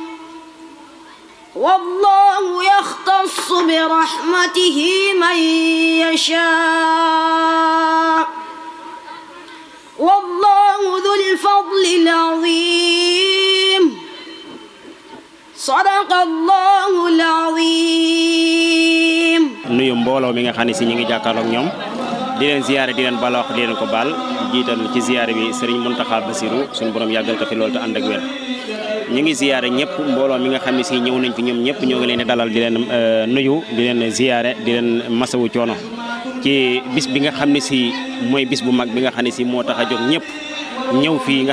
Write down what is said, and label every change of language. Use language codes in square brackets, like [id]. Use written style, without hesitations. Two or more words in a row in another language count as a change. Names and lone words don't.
[ar] والله يختص برحمته من يشاء والله ذو الفضل العظيم صدق الله العظيم [wo] nuyu mbooloo mi nga xam ne si ñu ngi jàkkaarloog ñoom di leen ziyaare di leen bala wax di leen ko baal jiital ci ziyaare bi Serigne Mountakha Bassirou suñu borom yàggal ko fi loolu te ànd ak wér ñu ngi ziyaare ñëpp mbooloo mi nga xam ne si ñëw nañ fi ñoom ñëpp ñoo ngi leen di dalal di leen nuyu di leen ziyaare di leen masawu coono ci bis bi nga xam ne si mooy bis bu mag bi nga xam ne si moo tax a jóg ñëpp ñëw fii nga